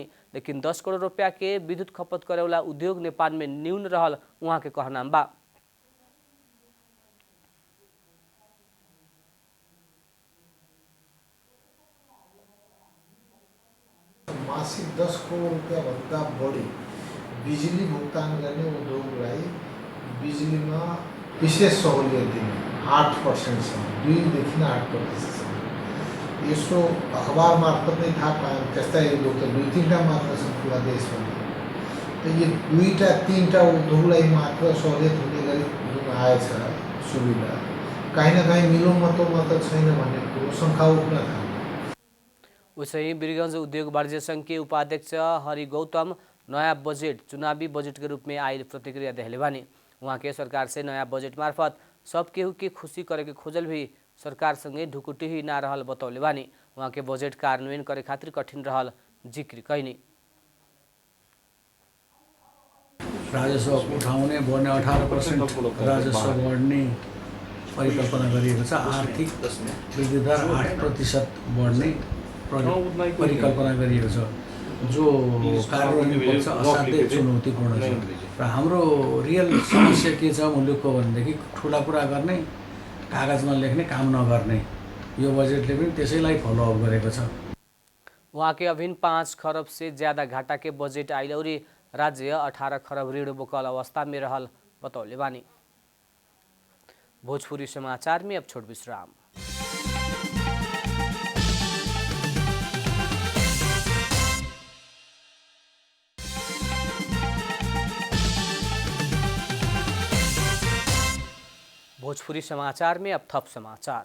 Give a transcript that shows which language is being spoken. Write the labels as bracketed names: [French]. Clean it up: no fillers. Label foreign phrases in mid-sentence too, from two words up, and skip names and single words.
[Bhojpuri] लेकिन 10 करोड़ रुपया के विद्युत खपत करे वाला उद्योग नेपाल में न्यून रहल वहाँ के कहना बा। [Nepali] मासिक 10 करोड़ रुपया भन्दा बढी बिजुली भुक्तान गर्ने उद्योगलाई बिजुलीमा विशेष सहुलियत दिने 8% सम्म 2 देखि 8% सम्म। यसो अखबार मार्फत नै थाहा पायौँ। त्यस्ता उद्योग त 2-3टा मात्र छन् पुरा देशमा। त यो 2-3टा उद्योगलाई मात्र सहुलियत हुने गरी जुन आएछ सुविधा कहीँ न कहीँ मिलोमतोमा त छैन भन्ने कुरो शङ्का उठ्न थाल्यो। [Bhojpuri] उसै वीरगंज उद्योग वाणिज्य संघ के उपाध्यक्ष हरि गौतम नया बजट चुनावी बजट के रूप में आयल प्रतिक्रिया देहले बानी। वहाँ के सरकार से नया बजट मार्फत सब केहू के खुशी करे के खोजल भी सरकार संगे ढुकुटी ही ना रहल बतौले बानी। वहाँ के बजट कार्यान्वयन करे खातिर कठिन रहल जिक्र कैनी। [Nepali] राजस्व उठाउने बढ्ने 18% राजस्व बढ्ने परिकल्पना गरिएको छ। आर्थिक वृद्धि दर 8% बढ्ने परिकल्पना गरिएको छ, जो कार्यान्वयन पक्ष असाध्यै चुनौतीपूर्ण छ। र हाम्रो रियल समस्या के छ मुलुकको भनेदेखि ठुला कुरा गर्ने, कागजमा लेख्ने, काम नगर्ने। यो बजेटले पनि त्यसैलाई फलोअप गरेको छ। [Bhojpuri] वहाँ के अभिन 5 खरब से ज्यादा घाटा के बजेट आइल और राज्य 18 खरब ऋण बोकल अवस्था में रहल बतौले बानी। भोजपुरी समाचार में अब छोट विश्राम। भोजपुरी समाचार में अब थप समाचार।